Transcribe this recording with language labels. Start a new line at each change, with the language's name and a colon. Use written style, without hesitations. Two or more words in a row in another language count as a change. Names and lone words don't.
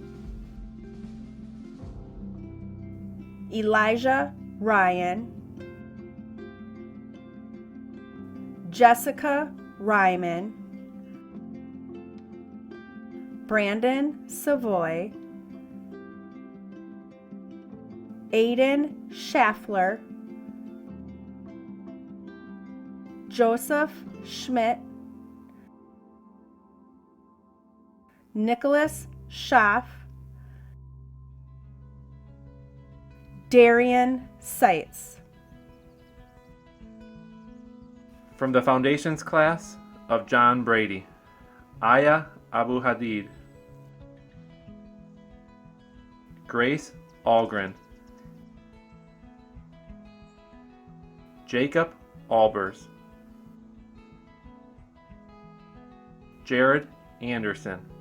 English: Elijah Ryan, Jessica Ryman, Brandon Savoy, Aiden Schaffler, Joseph Schmidt, Nicholas Schaff, Darian Seitz. From the Foundations class of John Brady, Aya Abu Hadid, Grace Algren, Jacob Albers, Jared Anderson,